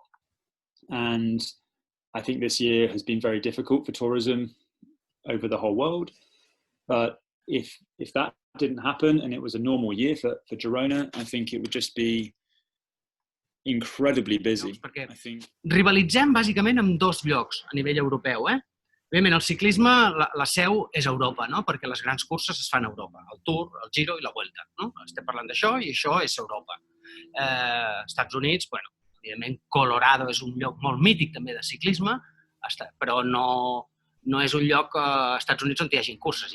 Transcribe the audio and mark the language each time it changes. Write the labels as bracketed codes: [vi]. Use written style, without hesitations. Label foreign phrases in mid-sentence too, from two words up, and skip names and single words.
[en] And I think this year has been very difficult for tourism over the whole world. But if that didn't happen and it was a normal year for Girona, I think it would just be incredibly busy. I think [ca] rivalitzem bàsicament amb dos llocs a nivell europeu. Evidentment, el ciclisme, la seu és a Europa, no? Perquè les grans curses es fan a Europa, el Tour, el Giro i la Vuelta. No? Estem parlant d'això i això és Europa. Estats Units, bueno, evidentment, Colorado és un lloc molt mític també de ciclisme, però no és un lloc als Estats Units on hi hagi curses.